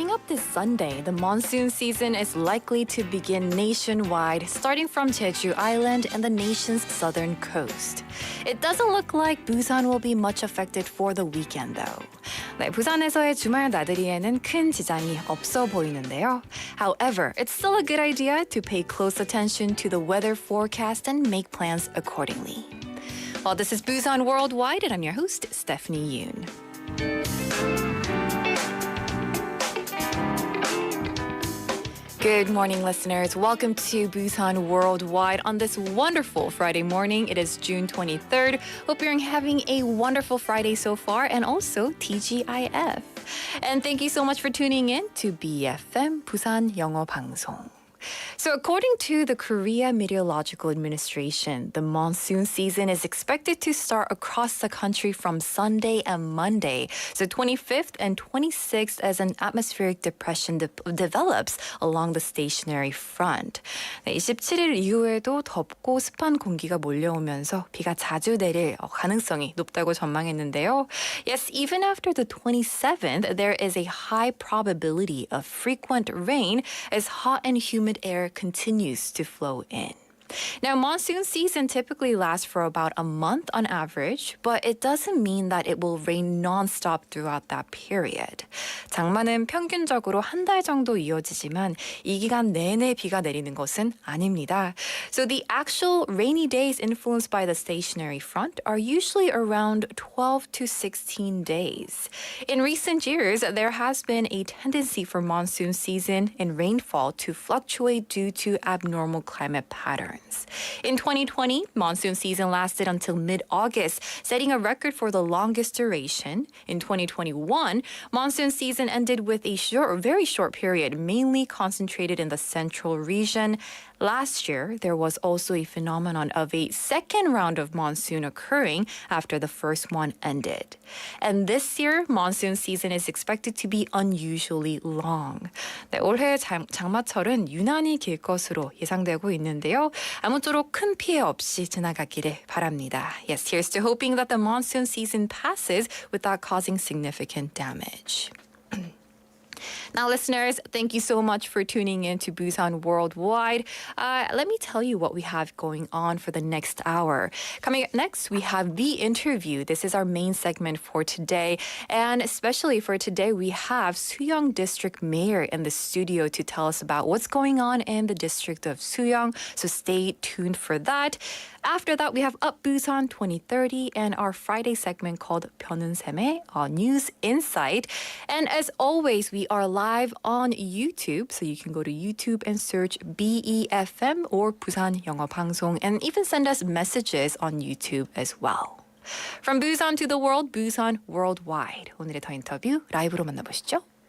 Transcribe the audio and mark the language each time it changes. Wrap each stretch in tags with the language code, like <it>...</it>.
<en>This Sunday, the monsoon season is likely to begin nationwide, starting from Jeju Island and the nation's southern coast. It doesn't look like Busan will be much affected for the weekend, though.</en> <ko>네, 부산에서의 주말 나들이에는 큰 지장이 없어 보이는데요.</ko> <en>However, it's still a good idea to pay close attention to the weather forecast and make plans accordingly. Well, this is Busan Worldwide, and I'm your host, Stephanie Yoon. Good morning, listeners. Welcome to Busan Worldwide on this wonderful Friday morning. It is June 23rd. Hope you're having a wonderful Friday so far, and also TGIF. And thank you so much for tuning in to BFM</en> <ko>부산 영어 방송.</ko> <en>So according to the Korea Meteorological Administration, the monsoon season is expected to start across the country from Sunday and Monday, so 25th and 26th, as an atmospheric depression develops along the stationary front.</en> <ko>네, 27일 이후에도 덥고 습한 공기가 몰려오면서 비가 자주 내릴 가능성이 높다고 전망했는데요.</ko> <en>Yes, even after the 27th, there is a high probability of frequent rain as hot and humid air continues to flow in. Now, monsoon season typically lasts for about a month on average, but it doesn't mean that it will rain non-stop throughout that period.</en> <ko>장마는 평균적으로 한 달 정도 이어지지만 이 기간 내내 비가 내리는 것은 아닙니다.</ko> <en>So the actual rainy days influenced by the stationary front are usually around 12 to 16 days. In recent years, there has been a tendency for monsoon season and rainfall to fluctuate due to abnormal climate patterns. In 2020, monsoon season lasted until mid-August, setting a record for the longest duration. In 2021, monsoon season ended with a very short period, mainly concentrated in the central region. Last year, there was also a phenomenon of a second round of monsoon occurring after the first one ended. And this year, monsoon season is expected to be unusually long.</en> <ko>네, 올해 장마철은 유난히 길 것으로 예상되고 있는데요. 아무쪼록 큰 피해 없이 지나가기를 바랍니다.</ko> <en>Yes, here's to hoping that the monsoon season passes without causing significant damage. Now, listeners, thank you so much for tuning in to Busan Worldwide. Let me tell you what we have going on for the next hour. Coming up next, we have The Interview. This is our main segment for today. And especially for today, we have Suyong District Mayor in the studio to tell us about what's going on in the district of Suyong. So stay tuned for that. After that, we have Up Busan 2030 and our Friday segment called 변은샘의 News Insight. And as always, we are live on YouTube, so you can go to YouTube and search BEFM or 부산영어방송 and even send us messages on YouTube as well. From Busan to the world, Busan Worldwide.</en> <ko>오늘의 더 인터뷰 라이브로 만나보시죠.</ko>